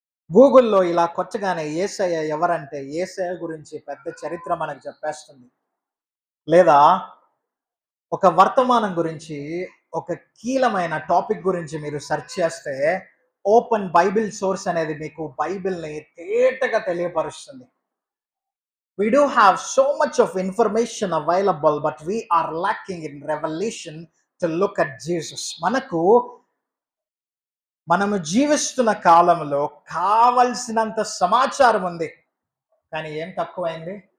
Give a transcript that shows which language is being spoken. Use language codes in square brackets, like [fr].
[te] గూగుల్లో ఇలా కొట్టగానే యేసయ్య ఎవరంటే యేసయ్య గురించి పెద్ద చరిత్ర మనకు చెప్పేస్తుంది. లేదా ఒక వర్తమానం గురించి, ఒక కీలమైన టాపిక్ గురించి మీరు సెర్చ్ చేస్తే ఓపెన్ బైబిల్ సోర్స్ అనేది మీకు బైబిల్ని తేటగా తెలియపరుస్తుంది. [en] We do have so much of information available, but we are lacking in revelation to look at Jesus. [te] మనము జీవిస్తున్న కాలంలో కావలసినంత సమాచారం ఉంది. కానీ ఏం తక్కువైంది?